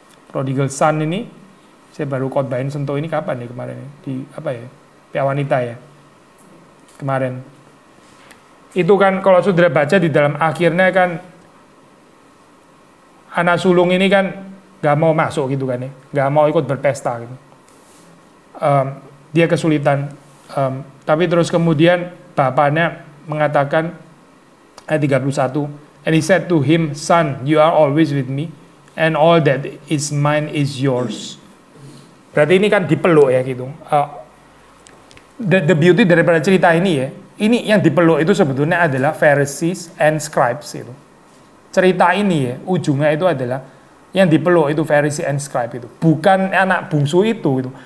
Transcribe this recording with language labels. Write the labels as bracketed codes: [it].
[id] Prodigal son ini saya baru khotbahin sentuh ini kapan ya kemarin di apa ya? Pia Wanita ya. Kemarin. Itu kan kalau saudara baca di dalam akhirnya kan anak sulung ini kan nggak mau masuk gitu kan ya, nggak mau ikut berpesta gitu. Dia kesulitan. Tapi terus kemudian bapaknya mengatakan ayat 31, [en] and he said to him, son, you are always with me, and all that is mine is yours. [id] Berarti ini kan dipeluk ya gitu. [en] The beauty [id] daripada cerita ini ya, ini yang dipeluk itu sebetulnya adalah Pharisees and scribes itu. Cerita ini ya, ujungnya itu adalah yang dipeluk itu Pharisee and scribe itu, bukan anak bungsu itu.